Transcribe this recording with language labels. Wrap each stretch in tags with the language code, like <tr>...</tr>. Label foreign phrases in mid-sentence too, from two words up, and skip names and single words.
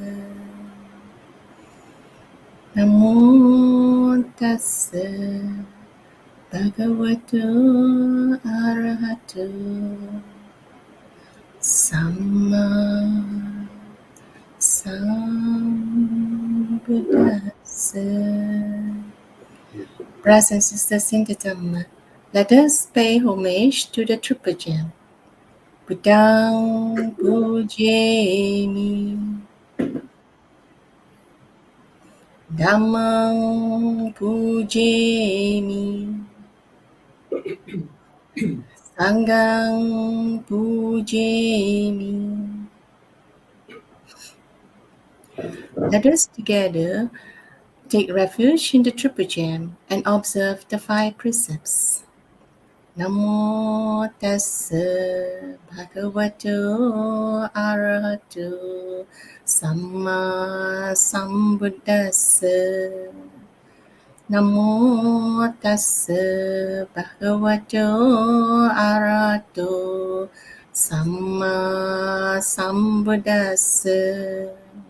<pi>Namo tassa bhagavato arahato samma sambuddhassa.</pi> <en>Brothers and sisters in the Dhamma, let us pay homage to the Triple Gem.</en> <pi>Buddhang pujemi, Dhammang pujemi, Sanghang pujemi.</pi> <en>Let us together take refuge in the Triple Gem and observe the 5 precepts.</en> <pi>Namo tassa bhagavato arahato samma sambuddhassa. Namo tassa bhagavato arahato samma sambuddhassa.</pi>